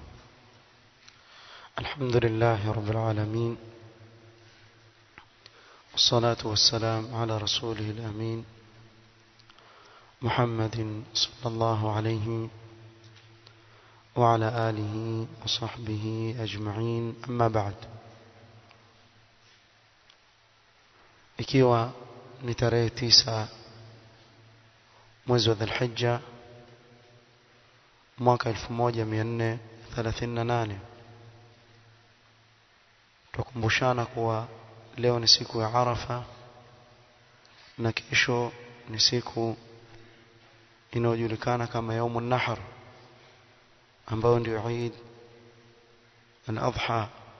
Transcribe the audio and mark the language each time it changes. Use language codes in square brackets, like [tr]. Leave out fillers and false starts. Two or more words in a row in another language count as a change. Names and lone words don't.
[ar] الحمد لله رب العالمين، والصلاة والسلام على رسوله الأمين محمد صلى الله عليه وعلى آله وصحبه أجمعين. أما بعد، [sw] ikiwa ni tarehe 9 mwezi wa Dhulhijja mwaka 1438, tukumbushana kuwa leo ni siku ya Arafa na kesho ni siku inayojulikana kama Yaumun Nahr, ambayo ndio Eid al-Adha.